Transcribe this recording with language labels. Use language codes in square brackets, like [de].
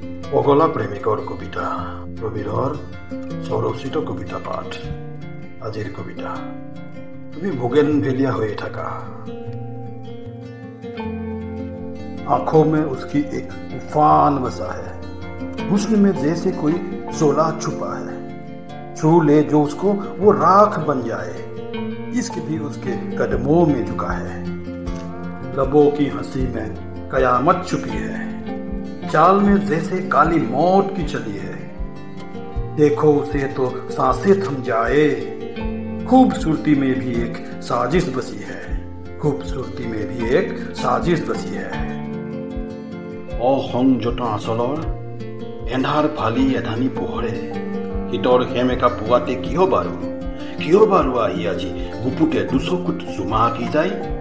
[as] পগলা প্ৰেমিকৰ কবিতা প্ৰবীৰৰ স্বৰচিত কবিতা পাঠ। আজিৰ কবিতা, তুমি [hi] बोगनवेलिया हुए [as] থাকা। [hi] आंखों में उसकी एक तूफान बसा है, हुस्न में जैसे कोई शोला छुपा है। छू ले जो उसको वो राख बन जाए, इश्क भी उसके कदमों में झुका है। लबों की हंसी में कयामत छुपी है, चाल में जैसे काली मौत की चली है। देखो उसे तो सांसें थम जाए, खूबसूरती में भी एक साजिश बसी है, खूबसूरती में भी एक साजिश बसी है। [as] অসংযত আচলৰ এন্ধাৰ ফালি এধানি পোহৰে, শীতৰ সেমেকা পুৱাতে কিয় বাৰু আহি আজি গুপুতে দুচকুত জুমাকি যায়।